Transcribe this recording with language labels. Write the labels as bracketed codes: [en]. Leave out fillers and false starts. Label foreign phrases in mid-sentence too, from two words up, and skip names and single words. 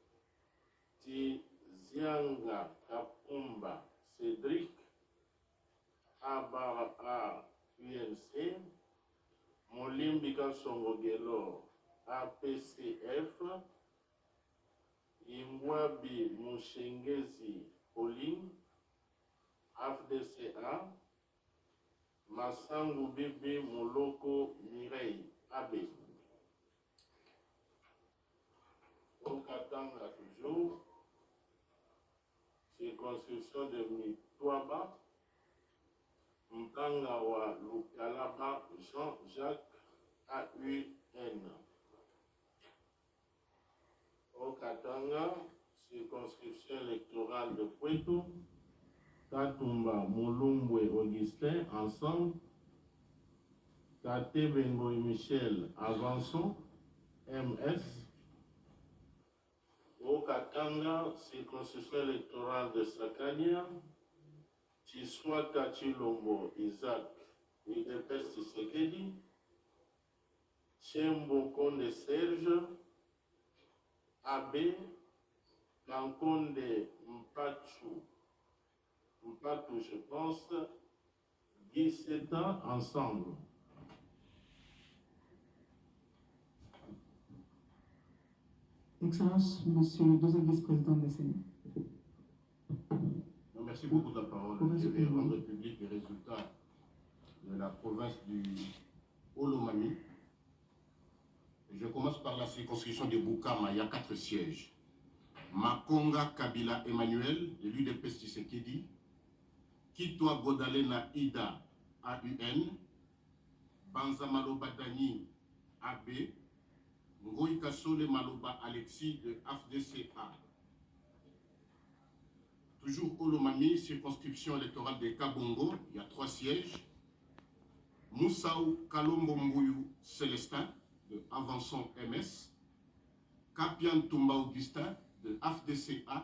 [fr] Tizianga Kapumba Cédric Abara A UNC, Molimbika Songogelo APCF, Imwabi Mushengezi Pauline, AFDCA, Massangu Bibi Moloko Mireille AB. Au Katanga toujours, circonscription de Mitwaba, Mkangawa Lukalaba Jean-Jacques AUN. Au Katanga, circonscription électorale de Puerto, Katumba Molumbwe Augustin, ensemble. Kate Bengoy Michel, avançons, MS. Au Katanga, circonscription électorale de Sakania, Tiswa Kachilombo Isaac, IDPS Tshisekedi, Chembo Konde Serge, AB, Kankonde Mpatou, je pense, 17 ans ensemble. Excellence, Monsieur le deuxième vice-président de la CENI. Merci beaucoup de la parole. Je vais rendre public les résultats de la province du Olomami. Je commence par la circonscription de Boukama. Il y a 4 sièges. Makonga Kabila Emmanuel, de l'UDP Tshisekedi. Kitwa Godalena Ida, AUN. Banza Maloba Dani, AB. Ngoï Kasole Maloba Alexis, de AFDCA. Toujours Olomami, circonscription électorale de Kabongo, il y a 3 sièges. Moussaou Kalombo Mbouyou Célestin, de Avançon MS. Kapian Toumba Augustin, de AFDCA.